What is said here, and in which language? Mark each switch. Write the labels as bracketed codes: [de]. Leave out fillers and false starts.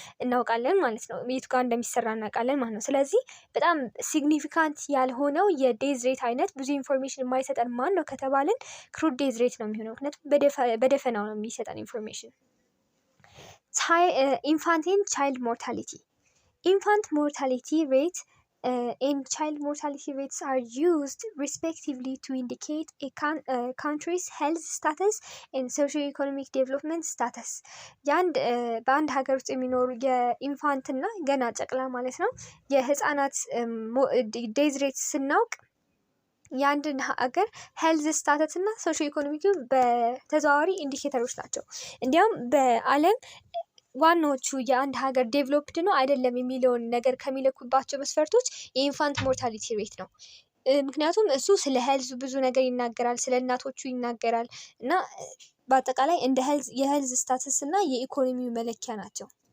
[am] እናውቃለን ማለት ነው። የቱ ጋር እንደሚሰራ እናውቃለን ማለት ነው። ስለዚህ በጣም ሲግኒፊካንት ያልሆነው የዴይዝ ሬት አይነት ብዙ ኢንፎርሜሽን የማይሰጠን ማን ነው ከተባልን ክሩድ ዴይዝ ሬት ነው የሚሆነው። ምክንያቱም በደፈናው ነው የሚሰጠን ኢንፎርሜሽን። ኢንፋንት ኤንድ ቻይልድ ሞርታሊቲ. Infant mortality rate [en] and child mortality rates are used respectively to indicate a country's health status and socioeconomic development status. [am] በአንድ ሀገር ውስጥ የሚኖሩ የኢንፋንት እና ገና ጨቅላ ማለት ነው የህፃናት ዴዝ ሬት ስናውቅ የአንድን ሀገር ሄልዝ ስታተስ እና ሶሾ ኢኮኖሚክ በተዘዋዋሪ ኢንዲኬተሮች ናቸው። እንዲያውም በዓለም ዋናዎቹ የአንድ ሀገር ዴቨሎፕድ ነው አይደለም የሚለውን ነገር ከሚለኩባቸው መስፈርቶች የኢንፋንት ሞርታሊቲ ሬት ነው። ምክንያቱም እሱ ስለ ሄልዝ ብዙ ነገር ይናገራል፣ ስለ እናቶቹ ይናገራል እና በአጠቃላይ እንደ የሄልዝ ስታተስ እና የኢኮኖሚው መለኪያ ናቸው።